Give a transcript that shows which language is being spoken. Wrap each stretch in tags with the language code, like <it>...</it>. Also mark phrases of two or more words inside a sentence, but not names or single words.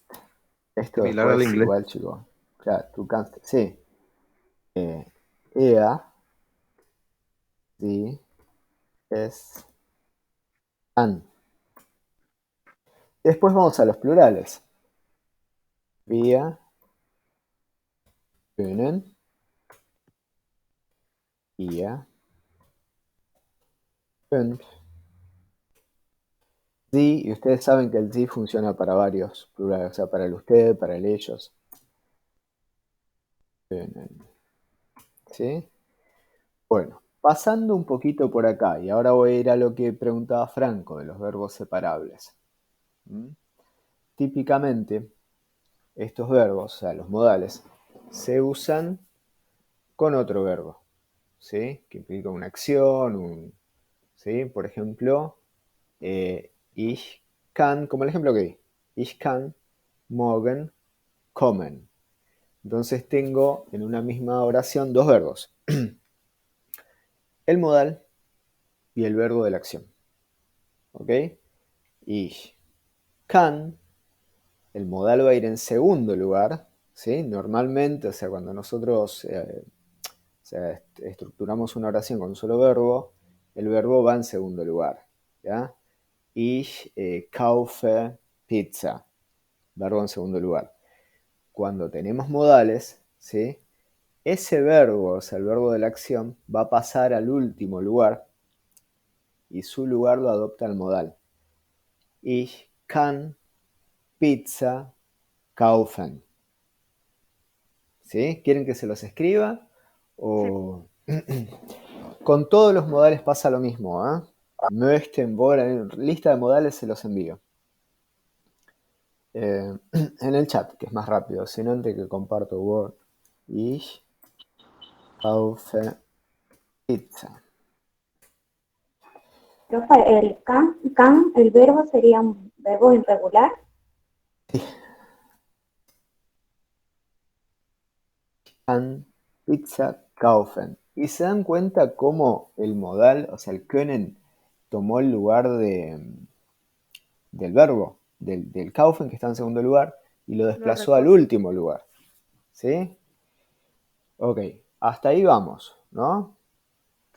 <es>Esto Similar al después inglés. igual, chicos. Claro,</es> <de>du kannst. Sí. Er, sie, es, kann.</de> <es>Después vamos a los plurales.</es> <de>Wir können, ihr könnt.</de> <es>Sí, y ustedes saben que el sí funciona para varios plurales, o sea, para el usted, para el ellos. ¿Sí? Bueno, pasando un poquito por acá, y ahora voy a ir a lo que preguntaba Franco de los verbos separables. Típicamente, estos verbos, o sea, los modales, se usan con otro verbo, ¿sí? Que implica una acción, ¿sí? Por ejemplo,</es> <de>ich kann,</de> <es>como el ejemplo que di,</es> <de>ich kann morgen kommen.</de> <es>Entonces tengo en una misma oración dos verbos, el modal y el verbo de la acción. ¿Ok?</es> <de>Ich kann,</de> <es>el modal va a ir en segundo lugar, ¿sí? Normalmente, o sea, cuando nosotros estructuramos una oración con un solo verbo, el verbo va en segundo lugar, ¿ya?</es> <de>Ich kaufe Pizza,</de> <es>verbo en segundo lugar. Cuando tenemos modales, ¿sí? Ese verbo, o sea, el verbo de la acción, va a pasar al último lugar y su lugar lo adopta el modal.</es> <de>Ich kann Pizza kaufen.</de> <es>¿Sí? ¿Quieren que se los escriba? O... Con todos los modales pasa lo mismo,</es> <de>Möchten, wollen,</de> <es>lista de modales se los envío. En el chat, que es más rápido, sino antes que comparto Word. Ich kaufe Pizza. Profe, el can, el verbo sería un verbo irregular. Sí.</es> <de>Kann Pizza kaufen.</de> <es>Y se dan cuenta cómo el modal, o sea, el können, tomó el lugar del verbo, del kaufen, que está en segundo lugar, y lo desplazó al último lugar. ¿Sí? Ok, hasta ahí vamos, ¿no?</es>